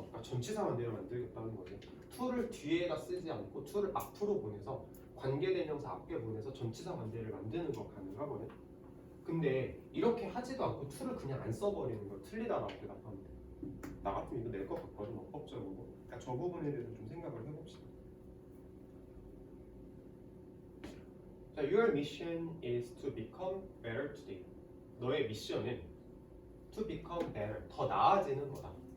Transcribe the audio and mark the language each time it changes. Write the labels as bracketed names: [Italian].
[Korean] 그러니까 전치사 관계를 만들겠다는 거지. to를 뒤에다 쓰지 않고 to를 앞으로 보내서 관계대명사 앞에 보내서 전치사 관계를 만드는 거 가능하거든. 근데 이렇게 하지도 않고 to를 그냥 안 써버리는 거 틀리다라고 대답하면 돼. 나 같으면 이거 낼 것 같거든, 어법적으로. 그러니까 저 부분에 대해서 좀 생각을 해봅시다. 자, [English] your mission is to become better today. [Korean] 너의 미션은 [English] to become better, [Korean] 더 나아지는 거다.